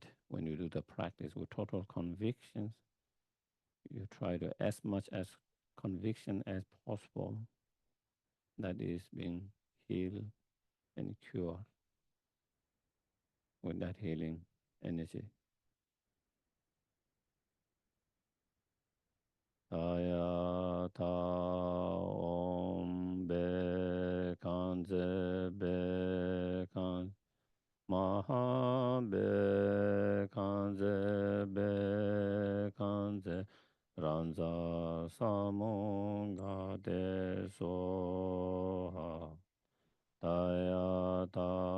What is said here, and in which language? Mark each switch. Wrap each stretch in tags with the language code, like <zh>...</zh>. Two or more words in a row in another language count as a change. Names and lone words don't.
<en>When you do the practice with total convictions, you try to as much as conviction as possible that is being healed and cured with that healing energy.</en> <sa>अय त ॐ भे कन्ज़े भे कन् मह भे कन्ज़े भे कन्ज़े रन्ज़ समोङ्ग दे सोह अय त</sa>